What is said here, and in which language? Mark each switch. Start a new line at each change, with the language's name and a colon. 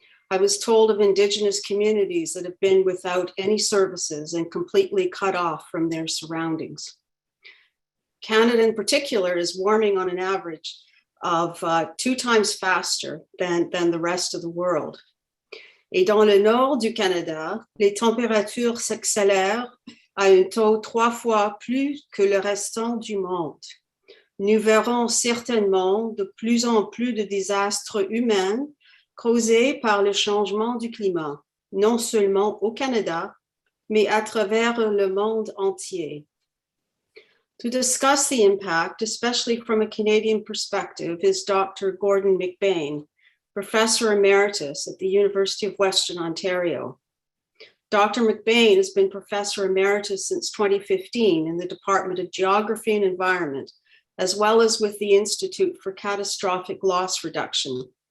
English: I was told of Indigenous communities that have been without any services and completely cut off from their surroundings. Canada in particular is warming on an average of 2 times faster than the rest of the world.
French: Et dans le nord du Canada, les températures s'accélèrent à un taux 3 fois plus que le restant du monde. Nous verrons certainement de plus en plus de désastres humains causés par le changement du climat, non seulement au Canada, mais à travers le monde entier.
English: To discuss the impact, especially from a Canadian perspective, is Dr. Gordon McBean, Professor Emeritus at the University of Western Ontario. Dr. McBean has been Professor Emeritus since 2015 in the Department of Geography and Environment, as well as with the Institute for Catastrophic Loss Reduction.